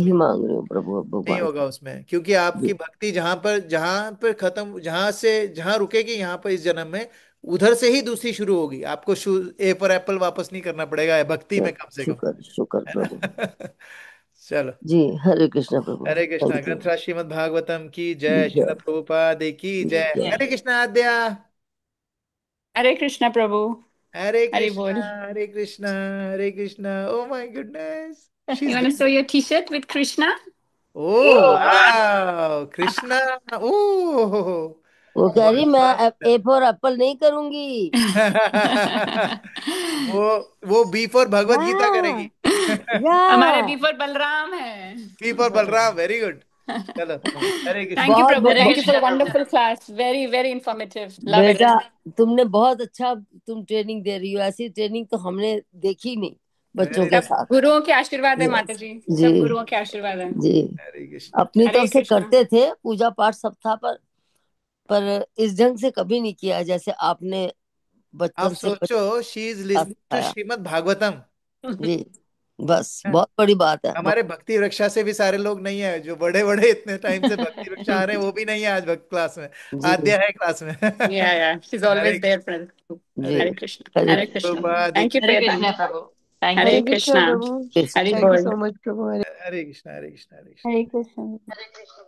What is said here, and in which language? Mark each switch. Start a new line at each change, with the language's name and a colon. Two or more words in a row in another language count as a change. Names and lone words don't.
Hindi: वही नहीं, मांग रही हूँ प्रभु अब नहीं भगवान होगा से। उसमें। क्योंकि आपकी जी। भक्ति जहां पर खत्म, जहां से जहां रुकेगी यहाँ पर इस जन्म में, उधर से ही दूसरी शुरू होगी। आपको
English: A for apple
Hindi: वापस नहीं करना पड़ेगा भक्ति में, कम से कम, शुक्र शुक्र है प्रभु। ना। चलो। जी, हरे कृष्ण प्रभु। हरे कृष्णा।
English: Thank you.
Hindi: ग्रंथराज श्रीमद् भागवतम की जय, श्रील जय प्रभुपाद की जय। जय। हरे कृष्णा आद्या। हरे कृष्णा प्रभु। हरे हरि कृष्णा। बोल। हरे कृष्णा। हरे कृष्णा।
English: Oh my goodness, she You इज want to sew डूइंग। your t-shirt with Krishna?
Hindi: ओ वाह, कृष्णा। ओ, वो कह रही बहुत मैं बहुत
English: A for apple
Hindi: नहीं करूंगी। वो वो
English: B for
Hindi: भगवत गीता या करेगी। हमारे या
English: B for
Hindi: बलराम है।
English: B for Balaram, Very good.
Hindi: चलो। हरे कृष्ण।
English: Thank you,
Hindi: बहुत
English: Prabhu.
Hindi: बहुत
English: Thank you for a
Hindi: बहुत
English: wonderful class. Very, very informative. Love it.
Hindi: बेटा, तुमने बहुत अच्छा, तुम ट्रेनिंग दे रही हो। ऐसी ट्रेनिंग तो हमने देखी नहीं बच्चों
English: वेरी
Hindi: के सब
English: नाइस।
Hindi: साथ। गुरुओं के आशीर्वाद है माता
English: यस।
Hindi: जी। जी सब गुरुओं के आशीर्वाद है। जी। हरे कृष्ण। अपनी हरे तरफ से कृष्णा। करते थे, पूजा पाठ सब था, पर इस ढंग से कभी नहीं किया जैसे आपने आप बचपन से सोचो, बचपन
English: She is
Hindi: का
English: listening to
Hindi: सिखाया। श्रीमद् भागवतम। जी, बस बहुत बड़ी बात है, हमारे भक्ति वृक्षा से भी सारे लोग नहीं है, जो बड़े बड़े इतने टाइम से भक्ति वृक्षा आ रहे हैं, वो भी नहीं है आज भक्त क्लास में। जी आद्या है क्लास में।
English: Yeah, yeah. She's
Hindi: हरे
English: always there for the group.
Hindi: जी। हरे
English: Hare
Hindi: कृष्ण।
English: Krishna.
Hindi: हरे
English: Hare
Hindi: श्रील
English: Krishna.
Hindi: प्रभुपाद
English: Thank you for
Hindi: की हरे
English: your
Hindi: जय।
English: time.
Hindi: कृष्ण प्रभु।
English: Hare थैंक Hare यू। Krishna, Krishna. Prabhu.
Hindi: कृष्ण।
English: Hare Thank you
Hindi: Bol.
English: so much, Prabhu.
Hindi: हरे कृष्ण। हरे कृष्ण। हरे कृष्ण।
English: Hare Krishna.